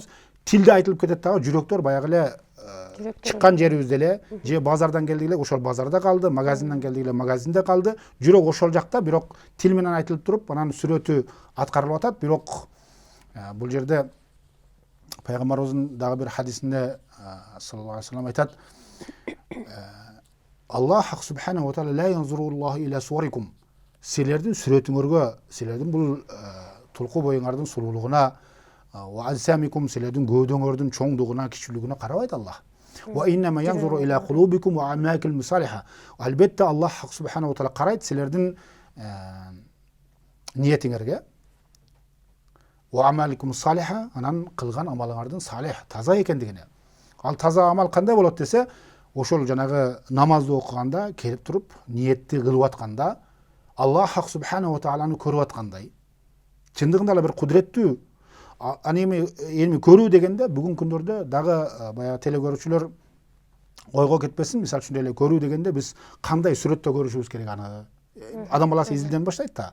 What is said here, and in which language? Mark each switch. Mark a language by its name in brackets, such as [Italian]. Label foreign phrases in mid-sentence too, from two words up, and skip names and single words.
[Kyrgyz] Тилде айтылып кетет дагы, жүрөктөр баягы эле чыккан жерибизде эле, же базардан келдик эле, ошол базарда калды, магазинден келдик эле, магазинде калды. Жүрөк ошол жакта, бирок тил менен айтылып туруп, анан сүрөтү аткарылып атат. Бирок бул жерде пайгамбарыбыздын дагы бир хадисинде [Arabic] صلى الله عليه وسلم [Kyrgyz] айтат: [Arabic] الله سبحانه وتعالى لا ينظر الله إلى صوركم. [Kyrgyz] Силердин сүрөтүңөргө, силердин бул тулку боюңардын сулуулугуна, [Arabic] وأجسامكم, [Kyrgyz] силердин көөдөңөрдүн чоңдугуна, кичүүлүгүнө карабайт Аллах. [Arabic] وإنما ينظر إلى قلوبكم وأعمالكم الصالحة. [Kyrgyz] Албетте Аллах [Arabic] سبحانه وتعالى [Kyrgyz] карайт силердин ниетиңерге. [Arabic] وأعمالكم صالحة, [Kyrgyz] анан кылган амалыңардын салих, таза экендигине. Ал таза амал кандай болот десе, ошол жанагы намазды окуганда, келип туруп, ниетти кылып атканда, Аллах [Arabic] سبحانه وتعالى [Kyrgyz] көрүп аткандай. Чындыгында эле бир кудуреттүү. Аны эми көрүү дегенде бүгүнкү күндөрдө дагы баягы телекөрүүчүлөр ойго кетпесин, мисалы үчүн эле көрүү дегенде биз кандай сүрөттө көрүшүбүз керек, аны адам баласы изилден баштайт да.